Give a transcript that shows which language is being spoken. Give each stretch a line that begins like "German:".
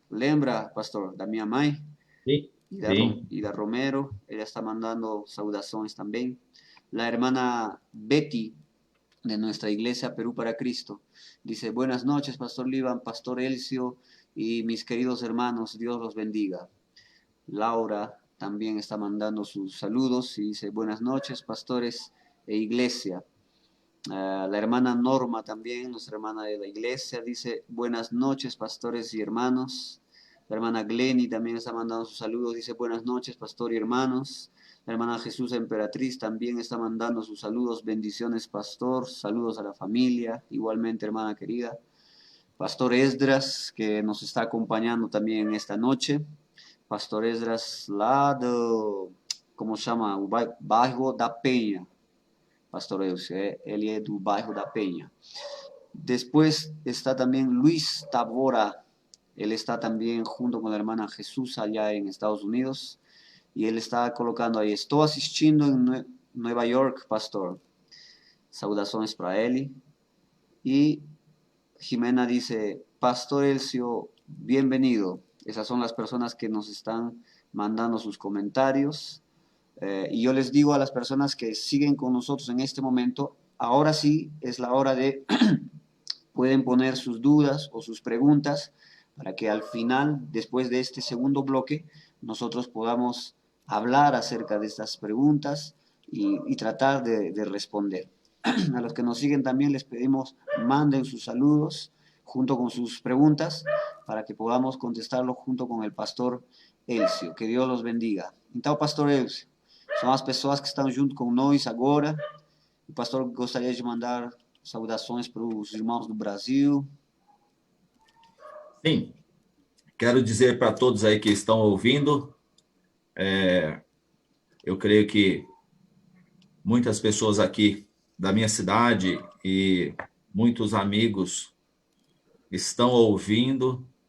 Portuguese: Lembra, pastor, da minha mãe. Sim.
Spanish: Ida Romero, ella está mandando saudaciones también. La hermana Betty, de nuestra iglesia Perú para Cristo, dice: buenas noches, pastor Liban, pastor Elcio y mis queridos hermanos, Dios los bendiga. Laura también está mandando sus saludos y dice: buenas noches, pastores e iglesia. La hermana Norma también, nuestra hermana de la iglesia, dice: buenas noches, pastores y hermanos. La hermana Glenny también está mandando sus saludos, dice: buenas noches, pastor y hermanos. La hermana Jesús Emperatriz también está mandando sus saludos, bendiciones, pastor, saludos a la familia, igualmente, hermana querida. Pastor Esdras, que nos está acompañando también esta noche.
Portuguese: Pastor Esdras, lá do, como chama, o bairro da Penha. Pastor Elcio, ele é do bairro da Penha.
Spanish: Después está también Luis Tabora. Él está también junto con la hermana Jesús allá en Estados Unidos. Y él está colocando ahí: estoy asistiendo en Nueva York, pastor. Saudaciones para él. Y Jimena dice: pastor Elcio, bienvenido. Esas son las personas que nos están mandando sus comentarios. Y yo les digo a las personas que siguen con nosotros en este momento, ahora sí es la hora de pueden poner sus dudas o sus preguntas para que al final, después de este segundo bloque, nosotros podamos hablar acerca de estas preguntas y tratar de responder. A los que nos siguen también les pedimos: manden sus saludos junto con sus preguntas para que podamos contestarlo junto con el pastor Elcio. Que Dios los bendiga.
Portuguese: Então, pastor Elcio, são as pessoas que estão junto com nós agora. O pastor gostaria de mandar saudações para os irmãos do Brasil. Sim, quero dizer para todos aí que estão ouvindo, eu creio que muitas pessoas aqui da minha cidade e muitos amigos estão ouvindo.